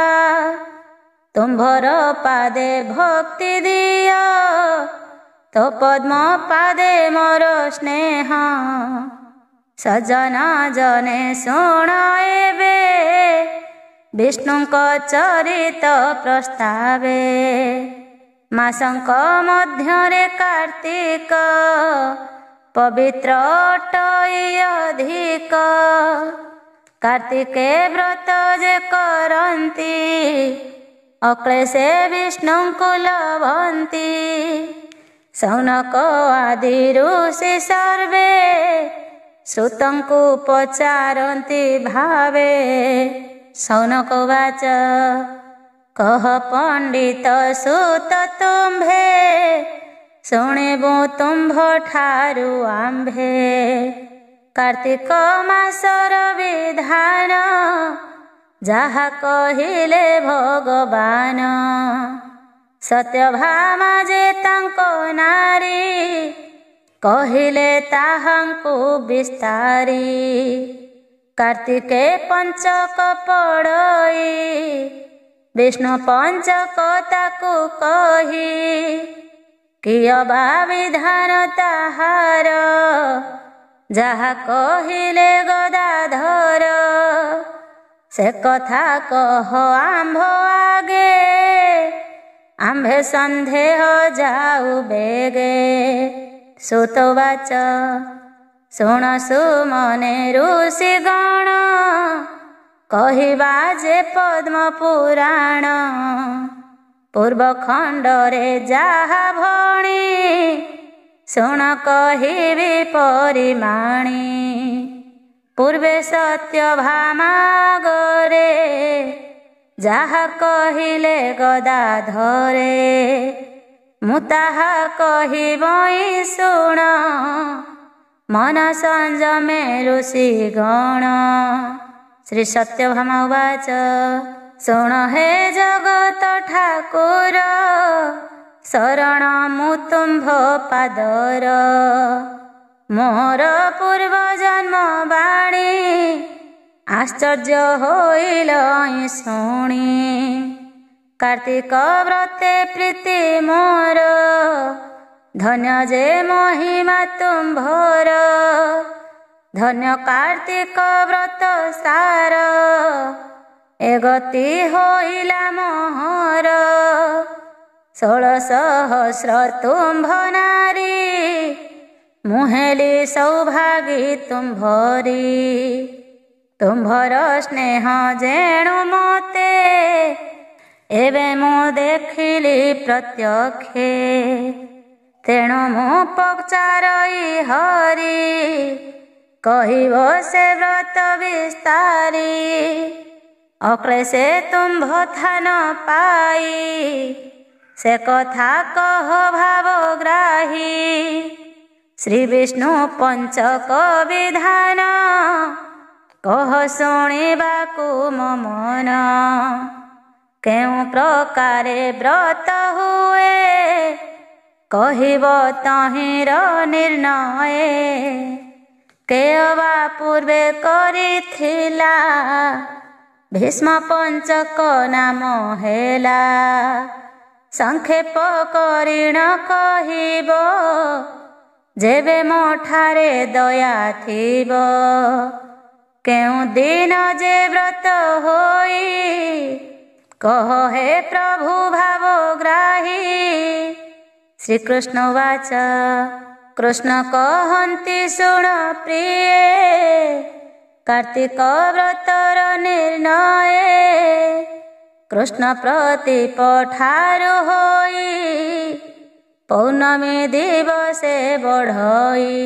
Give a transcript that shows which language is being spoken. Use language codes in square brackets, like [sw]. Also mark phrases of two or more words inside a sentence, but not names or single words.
[or] ତୁମ୍ଭର ପାଦେ ଭକ୍ତି ଦିଆ ତୋ ପଦ୍ମ ପାଦେ ମୋର ସ୍ନେହ। ସଜନ ଜନେ ଶୁଣ ଏବେ ବିଷ୍ଣୁଙ୍କ ଚରିତ ପ୍ରସ୍ତାବେ। ମାସଙ୍କ ମଧ୍ୟରେ କାର୍ତ୍ତିକ ପବିତ୍ର ଅଟଇ ଅଧିକ। କାର୍ତ୍ତିକେ ବ୍ରତ ଯେ କରନ୍ତି ଅକ୍ଲେଶେ ବିଷ୍ଣୁଙ୍କୁ ଲଭନ୍ତି। ଶୌନକ ଆଦି ଋଷି ସର୍ବେ ଶ୍ରୁତଙ୍କୁ ପଚାରନ୍ତି ଭାବେ। ଶୌନକ ଉବାଚ କହ ପଣ୍ଡିତ ସୁତ ତୁମ୍ଭେ ଶୁଣିବୁ ତୁମ୍ଭ ଠାରୁ ଆମ୍ଭେ କାର୍ତ୍ତିକ ମାସର ବିଧାନ ଯାହା କହିଲେ ଭଗବାନ ସତ୍ୟଭାମା ଯେ ତାଙ୍କୋ ନାରୀ କହିଲେ ତାହାଙ୍କୁ ବିସ୍ତାରି କାର୍ତ୍ତିକେ ପଞ୍ଚକ ପଡ଼ଇ ବିଷ୍ଣୁ ପଞ୍ଚକ ତାକୁ କହି କିଅବା ବିଧାନ ତାହାର ଯାହା କହିଲେ ଗଦାଧର ସେ କଥା କହ ଆମ୍ଭ ଆଗେ ଆମ୍ଭେ ସନ୍ଦେହ ଯାଉ ବେଗେ ସୁତବାଚ ଶୁଣ ସୁମନେ ଋଷି ଗଣ କହିବା ଯେ ପଦ୍ମ ପୁରାଣ ପୂର୍ବ ଖଣ୍ଡରେ ଯାହା ଭଣି ଶୁଣ କହିବି ପରିମାଣି ପୂର୍ବେ ସତ୍ୟଭାମା ଗରେ ଯାହା କହିଲେ ଗଦାଧରେ ମୁ ତାହା କହିବଇ ଶୁଣ ମନ ସଂଯମେ ଋଷି ଗଣ। ଶ୍ରୀ ସତ୍ୟଭାମା ଉବାଚ ଶୁଣ ହେ ଜଗତ ଠାକୁର ଶରଣ ମୁ ତୁମ୍ଭ ପାଦର ମୋର ପୂର୍ବ ଜନ୍ମ ବାଣୀ ଆଶ୍ଚର୍ଯ୍ୟ ହୋଇଲ ଶୁଣି କାର୍ତ୍ତିକ ବ୍ରତେ ପ୍ରୀତି ମୋର ଧନ୍ୟ ଯେ ମହିମା ତୁମ୍ଭର ଧନ୍ୟ କାର୍ତ୍ତିକ ବ୍ରତ ସାର ଏ ଗତି ହୋଇଲା ମୋହର 16 ସହସ୍ର ତୁମ୍ଭ ନାରୀ ମୁହେଲି ସୌଭାଗୀ ତୁମ୍ଭରି ତୁମ୍ଭର ସ୍ନେହ ଯେଣୁ ମତେ ଏବେ ମୁ ଦେଖିଲି ପ୍ରତ୍ୟକ୍ଷେ ତେଣୁ ମୁ ପଚାରଇ ହରି କହିବ ସେ ବ୍ରତ ବିସ୍ତାରି ଅକ୍ଲେଶେ ତୁମ୍ଭ ଥାନ ପାଇ ସେ କଥା କହ ଭାବଗ୍ରାହୀ ଶ୍ରୀ ବିଷ୍ଣୁ ପଞ୍ଚକ ବିଧାନ କହ ଶୁଣିବାକୁ ମୋ ମନ କେଉ ପ୍ରକାରେ ବ୍ରତ ହୁଏ କହିବ ତହିର ନିର୍ଣ୍ଣୟ କେଯବା ପୂର୍ବେ କରିଥିଲା ଭୀଷ୍ମ ପଞ୍ଚକ ନାମ ହେଲା ସଂକ୍ଷେପ କରିଣ କହିବ ଯେବେ ମୋଠାରେ ଦୟା ଥିବ କେଉ ଦିନ ଯେ ବ୍ରତ ହୋଇ କହ ହେ ପ୍ରଭୁ ଭାବଗ୍ରାହୀ। ଶ୍ରୀ କୃଷ୍ଣ ବାଚ କୃଷ୍ଣ କହନ୍ତି ଶୁଣ ପ୍ରିୟ କାର୍ତ୍ତିକ ବ୍ରତର ନିର୍ଣ୍ଣୟ କୃଷ୍ଣ ପ୍ରତୀପ ଠାରୁ ହୋଇ ପୌର୍ଣ୍ଣମୀ ଦିବସେ ବଢ଼ଇ